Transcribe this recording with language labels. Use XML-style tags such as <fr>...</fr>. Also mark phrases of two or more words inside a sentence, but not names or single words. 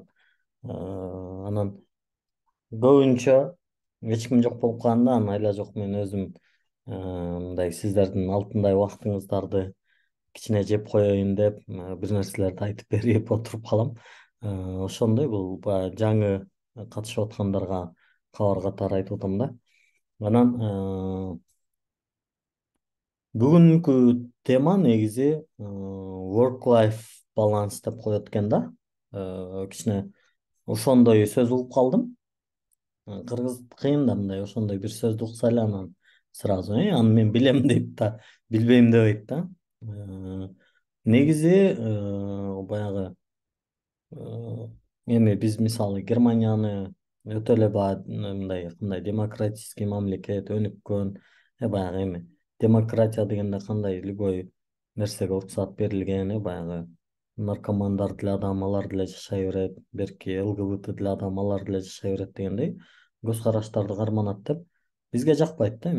<ky>Анан көбүнчө эч ким жок болуп калганда анан айла жок мен өзүм мындай сиздердин алтындай убактыңыздарды кичине жеп коеюн деп бир нерселерди айтып берип отуруп калам. Ошондой бул баягы жаңы катышып аткандарга кабар катары айтып атам да. Анан бүгүнкү тема негизи</ky> <en>work life balance</en> <ky>деп коет экен да. Кичине ошондой сөз угуп калдым. Кыргыз кыйын да мындай ошондой бир сөздү укса эле анан сразу аны мен билем дейт да, билбейм дебейт да. Негизи баягы эми биз мисалы Германияны өтө эле мындай кандай демократический мамлекет өнүккөн, баягы эми демократия дегенде кандай любой нерсеге уруксат берилген, баягы наркомандар деле адам алар деле жашай берет, берки ЛГБТ деле адам алар деле жашай берет дегендей көз караштарды карманат деп бизге жакпайт да.</ky>